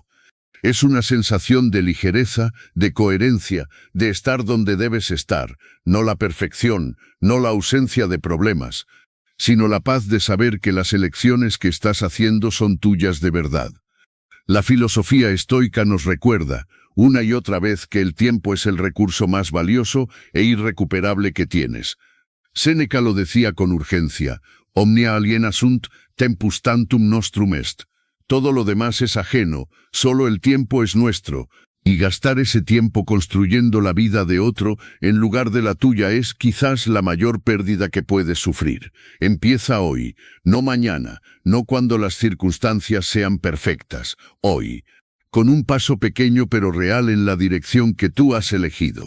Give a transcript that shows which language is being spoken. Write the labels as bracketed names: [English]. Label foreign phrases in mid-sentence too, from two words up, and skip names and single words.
[Spanish] Es una sensación de ligereza, de coherencia, de estar donde debes estar, no la perfección, no la ausencia de problemas, sino la paz de saber que las elecciones que estás haciendo son tuyas de verdad. La filosofía estoica nos recuerda, una y otra vez, que el tiempo es el recurso más valioso e irrecuperable que tienes. Séneca lo decía con urgencia: [Latin] omnia aliena sunt, tempus tantum nostrum est. [Spanish] Todo lo demás es ajeno, solo el tiempo es nuestro. Y gastar ese tiempo construyendo la vida de otro en lugar de la tuya es quizás la mayor pérdida que puedes sufrir. Empieza hoy, no mañana, no cuando las circunstancias sean perfectas, hoy, con un paso pequeño pero real en la dirección que tú has elegido.